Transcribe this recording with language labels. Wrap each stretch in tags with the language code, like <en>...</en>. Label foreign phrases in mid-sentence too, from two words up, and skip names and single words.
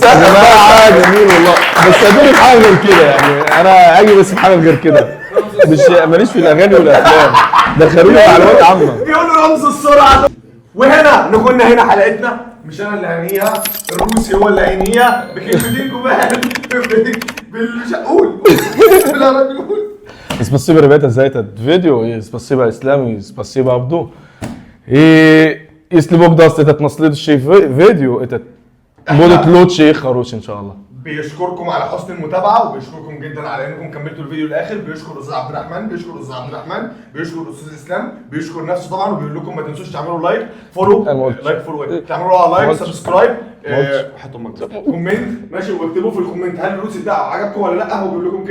<ar>يا جماعه جميل والله، بس ادوني في حاجه غير كده يعني، انا اجي بس في حاجه غير كده، مش ماليش في الاغاني والافلام، دخلوني معلومات عامه. بيقولوا رمز السرعه ده. وهنا نكون نهينا حلقتنا. مش انا اللي هنيها، الروسي هو اللي هينيها بكلمتين جمال بالشقول. لا لا بنقول</ar> <ru>Спасибо, ребята, за этот видео, и спасибо Ислам, и спасибо Абду. И если Бог даст этот на следующий видео, этот будет лучше и хороший, иншаллах.</ru> <ar>بيشكركم على حسن المتابعه وبيشكركم جدا على انكم كملتوا الفيديو للاخر. بيشكر استاذ عبد الرحمن، بيشكر استاذ عبد الرحمن، بيشكر استاذ اسلام، بيشكر نفسه طبعا، وبيقول لكم ما تنسوش تعملوا</ar> <en>like follow.</en> <ar>أنا ما قلتش.</ar> <en>like follow</en> <ar>ايه؟ تعملوا على لايك ما قلتش. سبسكرايب. ما قلتش. حطوا كومنت ماشي، واكتبوا في الكومنت هل الروسي بتاعه عجبكم ولا لا.</ar>